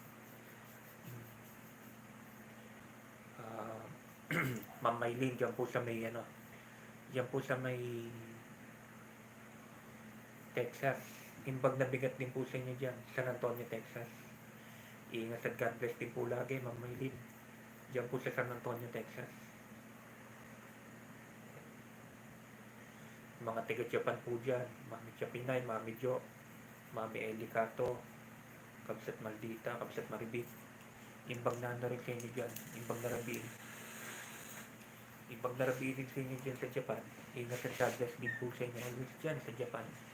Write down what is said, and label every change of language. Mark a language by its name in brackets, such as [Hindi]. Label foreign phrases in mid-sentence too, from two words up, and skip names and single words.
[Filipino] Ma'am Maylene, dyan po sa may dyan po sa may Texas. [Iloko] Imbag na bigat [Filipino] din po sa inyo dyan, San Antonio, Texas. Ingat at [English] God bless [Filipino] din po lagi, Ma'am Maylene. Diyan po sa San Antonio, Texas. Mga taga-Japan po dyan. Mami Chapinay, Mami Jo, Mami Elicato, Kabsat Maldita, Kabsat Maribit. [Iloko] Imbag na [Filipino] rin sa inyo dyan. [Iloko] Imbag na rabiin. Imbag na rabiin [Filipino] din sa inyo dyan sa Japan. Ingat at [English] God bless [Filipino] din po sa inyo always dyan sa Japan.